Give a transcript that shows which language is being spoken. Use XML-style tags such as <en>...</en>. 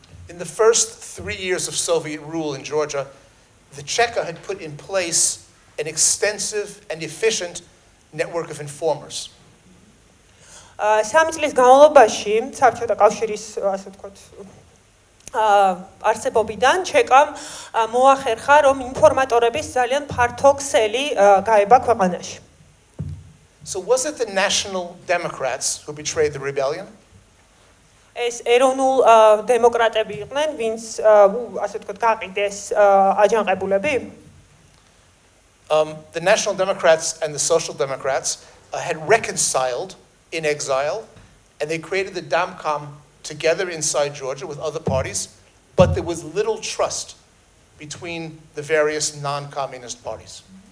<en>In the first 3 years of Soviet rule in Georgia, the Cheka had put in place an extensive and efficient network of informers.</en> <ka>3 წლის განმავლობაში საბჭოთა კავშირის ასე ვთქვათ არსებობიდან ჩეკამ მოახერხა, რომ ინფორმატორების ძალიან ფართო ქსელი გაება ქვეყანაში.</ka> <en>So was it the National Democrats who betrayed the rebellion?</en> <ka>ეს ეროვნულ დემოკრატები იყვნენ, ვინც ასე ვთქვათ გაყიდეს აჯანყებულები?</ka> <en>The National Democrats and the Social Democrats had reconciled in exile, and they created the Damcom together inside Georgia with other parties, but there was little trust between the various non-communist parties.</en>